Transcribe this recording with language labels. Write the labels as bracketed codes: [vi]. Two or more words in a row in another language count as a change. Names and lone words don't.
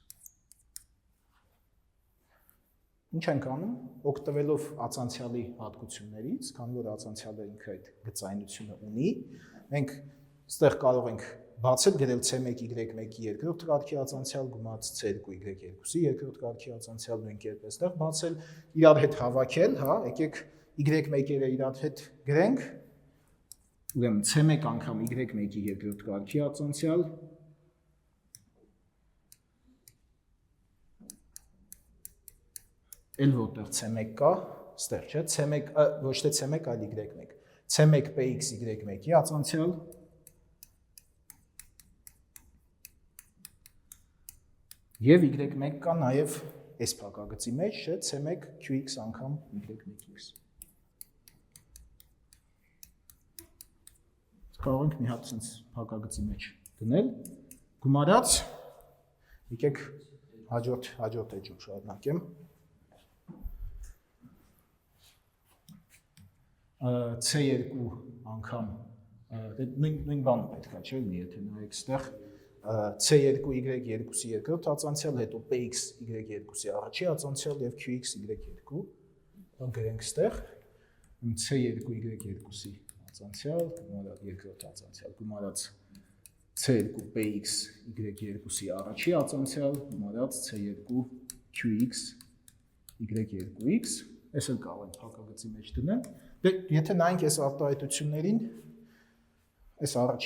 [hy] Ինչ ենք անում, օգտվելով ածանցյալի հատկություններից, քանի որ ածանցյալը ինքը այդ գծայնությունը ունի, մենք այստեղ կարող ենք բացել գրել C1y1-ի երկրորդ կարգի ածանցյալ գումարած C2y2-ի երկրորդ կարգի ածանցյալ նույն կերպ այստեղ բացել, իրար հետ հավաքել, հա, եկեք y1-երը իրար հետ գրենք, ուրեմն C1 անգամ y1-ի երկրորդ կարգի ածանցյալ էլ որտեղ C1 կա, ստեղ չէ, C1 ոչ թե C1, այլ y1, C1 px y1-ի ածանցյալ եւ y1 կա նաեւ այս փակագծի մեջ, չէ, C1 qx անգամ y1x։ Կարող ենք մի հատ sense փակագծի մեջ դնել, գումարած, եկեք հաջորդ էջում շարունակեմ։ C2 անգամ նույն բանը պետք է չէ լինի, եթե նայեք այստեղ C2y2-ի երկրորդ ածանցյալ, հետո px y2-ի առաջի ածանցյալ եւ qx y2, գրենք այստեղ C2y2-ի ածանցյալ, գումարած երկրորդ ածանցյալ, գումարած C2px y2-ի առաջի ածանցյալ, գումարած C2qx y2x, այս էլ կարող ենք փակագծի մեջ դնել։ Դե եթե նայենք այս արտահայտություններին, այս առաջի